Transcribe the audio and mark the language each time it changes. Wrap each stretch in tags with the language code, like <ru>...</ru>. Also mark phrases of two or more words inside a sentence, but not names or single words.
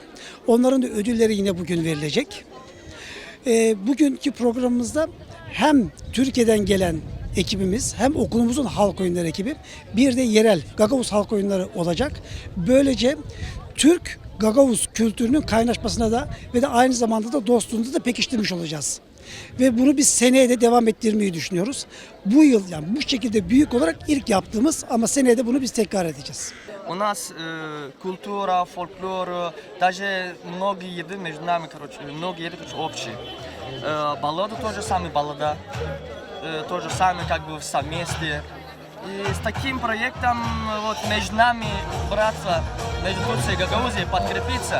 <tr>Onların da ödülleri yine bugün verilecek. Bugünkü programımızda hem Türkiye'den gelen ekibimiz hem okulumuzun halk oyunları ekibi bir de yerel Gagavuz halk oyunları olacak. Böylece Türk Gagavuz kültürünün kaynaşmasına da ve de aynı zamanda da dostluğunu da pekiştirmiş olacağız. Ve bunu biz seneye de devam ettirmeyi düşünüyoruz. Bu yıl yani bu şekilde büyük olarak ilk yaptığımız ama seneye de bunu biz tekrar edeceğiz.</tr> <ru>У нас культура, фольклор, даже многие еды между нами, многие еды общие. Баллада тоже самая баллада, тоже самое как бы совместе. И с таким проектом вот между нами браться, между Турцией и Гагаузией подкрепиться.</ru>